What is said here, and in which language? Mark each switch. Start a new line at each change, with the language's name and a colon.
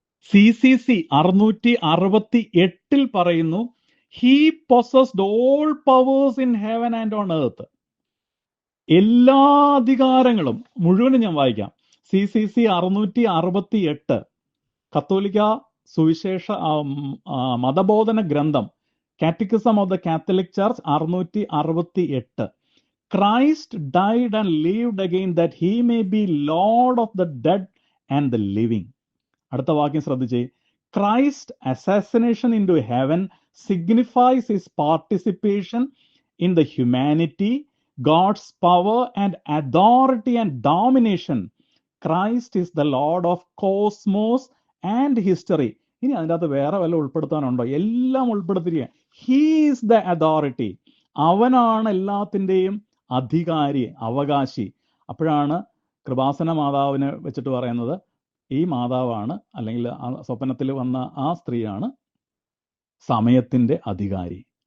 English: CCC 668 പറയുന്നു, he possessed all powers in heaven and on earth.
Malayalam: എല്ലാ അധികാരങ്ങളും മുഴുവനും ഞാൻ വായിക്കാം. CCC 668 കത്തോലിക്ക സുവിശേഷ മതബോധന ഗ്രന്ഥം, catechism of the Catholic church 668.
English: Christ died and lived again that he may be Lord of the dead and the living.
Malayalam: അടുത്ത വാക്യം ശ്രദ്ധിച്ചേ.
English: Christ assassination into heaven signifies his participation in the humanity, God's power and authority and domination. Christ is the Lord of cosmos and history.
Malayalam: ഇനി അതിൻ്റെ അകത്ത് വേറെ വല്ല ഉൾപ്പെടുത്താനുണ്ടോ? എല്ലാം ഉൾപ്പെടുത്തിരിക്കുക.
English: He is the authority.
Malayalam: അവനാണ് എല്ലാത്തിൻ്റെയും അധികാരി, അവകാശി. അപ്പോഴാണ് കൃപാസന മാതാവിനെ വെച്ചിട്ട് പറയുന്നത്, ഈ മാതാവാണ്, അല്ലെങ്കിൽ ആ സ്വപ്നത്തിൽ വന്ന ആ സ്ത്രീയാണ് സമയത്തിന്റെ അധികാരി.